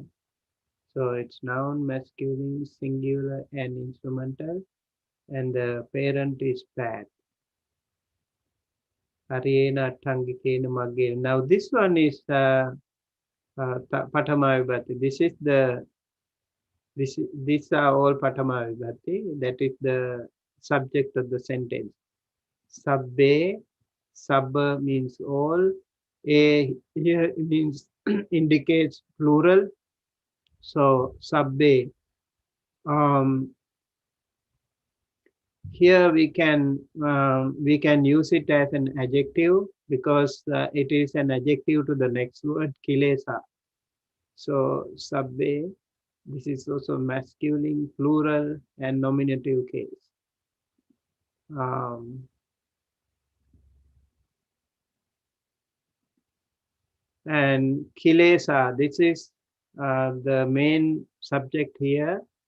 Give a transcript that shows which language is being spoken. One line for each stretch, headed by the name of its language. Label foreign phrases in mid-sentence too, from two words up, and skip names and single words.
English: So it's noun, masculine, singular, and instrumental, and the parent is fat.
Pali: Ariyena, Attangikena, Maggena.
English: Now this one is
Pali: Patama Vibhati.
English: These are all
Pali: Patama Vibhati.
English: That is the subject of the sentence. Sabbe, sabba means all. A here means indicates plural. So sabbe. Here we can use it as an adjective because it is an adjective to the next word kilesa. So sabbe. This is also masculine, plural, and nominative case. And kilesa, this is the main subject here.